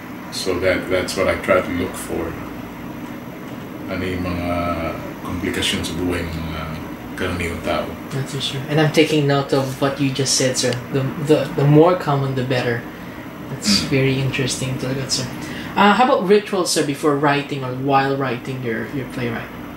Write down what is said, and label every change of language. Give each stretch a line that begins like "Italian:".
English: So that's what I try to look for.
Filipino: Ano yung mga komplikasyon sa buhay ng mga karaniwang tao.
English: That's for sure. And I'm taking note of what you just said, sir. The more common, the better. That's very interesting talaga, sir. How about rituals, sir, before writing or while writing your playwright?